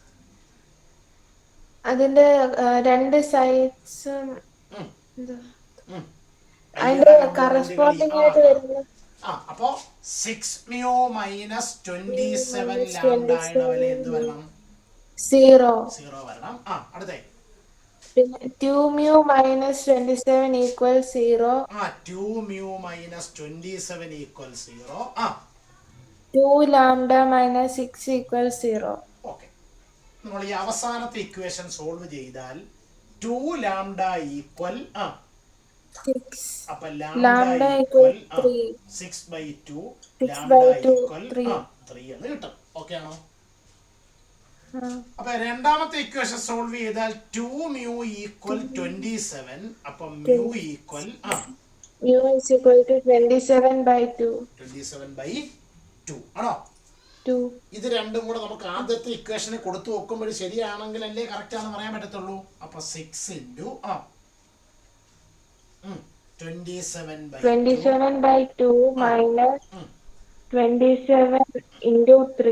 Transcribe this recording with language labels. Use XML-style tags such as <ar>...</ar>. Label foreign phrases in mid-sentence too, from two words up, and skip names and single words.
<ml>അതിന്റെ രണ്ട് സൈഡ്സും അതിന്റെ അതിന്റെ കറസ്പോണ്ടിങ് ആയിട്ട് വരുന്നത്. അപ്പോ 6</ml> <en>mu minus 27 lambda</en> <ml>വില എന്ത് വരണം? 0. 0 വരണം. അടുത്തേ</ml> <en>പിന്നെ 2 mu minus 27 equals 0. 2 mu minus 27 equals 0. 2 lambda minus 6 equals 0.</en> <ml>ഓക്കെ. നമ്മൾ ഈ അവസാനത്തെ</ml> <en>equation solve</en> <ml>ചെയ്താൽ</ml> <en>2 lambda equal</en> <ml>6. അപ്പൊ</ml> <en>Lambda equals 3.</en> <ml>6/2 6 ലാംഡ by 2, ഈക്വൽ 3 എന്ന് കിട്ടും. ഓക്കെ ആണോ? അപ്പൊ രണ്ടാമത്തെ</ml> <en>equation solve</en> <ml>ചെയ്താൽ</ml> <en>2 mu equal 27.</en> <ml>അപ്പൊ</ml> <en>mu equal mu is equal to 27/2.</en> <ml>27/2 ആണോ? 2. ഇത് രണ്ടും കൂടെ നമുക്ക് ആദ്യത്തെ ഇക്വേഷനെ കൊടുത്തു നോക്കുമ്പോൾ ശരിയാണെങ്കിൽ അല്ലേ കറക്റ്റ് ആണെന്ന് പറയാൻ പറ്റത്തുള്ളൂ. അപ്പൊ 6 ഇൻറ്റു</ml> <en>27/2 minus 27 into 3</en>